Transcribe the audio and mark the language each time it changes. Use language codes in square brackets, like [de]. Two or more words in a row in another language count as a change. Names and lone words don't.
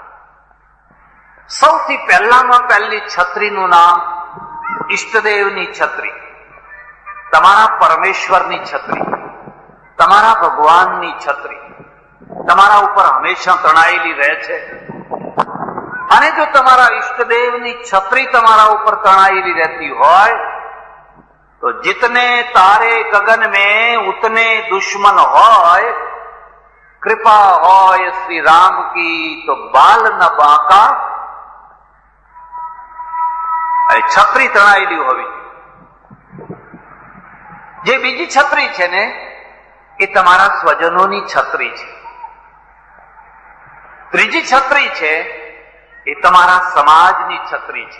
[gu] સૌથી પહેલામાં પહેલી છત્રીનું નામ ઈષ્ટદેવની છત્રી, તમારા પરમેશ્વરની છત્રી, તમારા ભગવાનની છત્રી તમારા ઉપર હંમેશા તણાયેલી રહે છે. અને જો તમારા ઈષ્ટદેવની છત્રી તમારા ઉપર તણાયેલી રહેતી હોય તો [hi] जितने तारे गगन में उतने दुश्मन [gu] હોય, कृपा હોય [hi] श्री राम की तो बाल न बाका. [gu] છત્રી તણાયેલી હોવી. જે બીજી છત્રી છે ને એ તમારા સ્વજનોની છત્રી છે. ત્રીજી છત્રી છે એ તમારા સમાજની છત્રી છે.